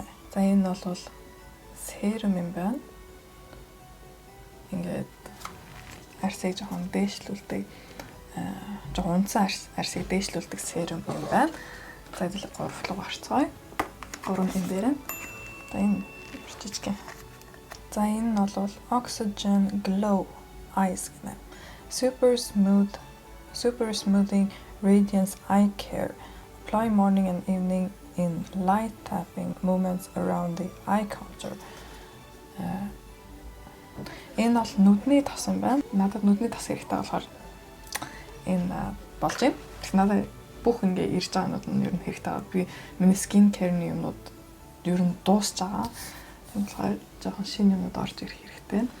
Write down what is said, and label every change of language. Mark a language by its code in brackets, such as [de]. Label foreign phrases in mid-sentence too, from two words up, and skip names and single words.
[mn] За энэ бол серум юм байна. Ингээд арсыг жоохон дээшлүүлдэг жоохон унтсан арсыг дээшлүүлдэг серум юм байна. За хэдүүлээ 3 руу гарцгаая. 3 энэ дээр нь. За энэ жижиг. За энэ бол Oxygen Glow Eyes гэнэ. [en] Super smoothing radiance eye care. Apply morning and evening in light tapping movements around the eye contour. [mn] Энэ бол нүдний тос юм байна. Надад нүдний тос хэрэгтэй болохоор энэ болж байна. Надад бүх ингээ ирж байгаа юмуд нь ер нь хэрэгтэй байгаа. Би миний [en] skin care- [mn] ны юмнууд ер нь дуусж байгаа. Тийм болохоор жоохон шинэ юмуд орж ирэх хэрэгтэй байна.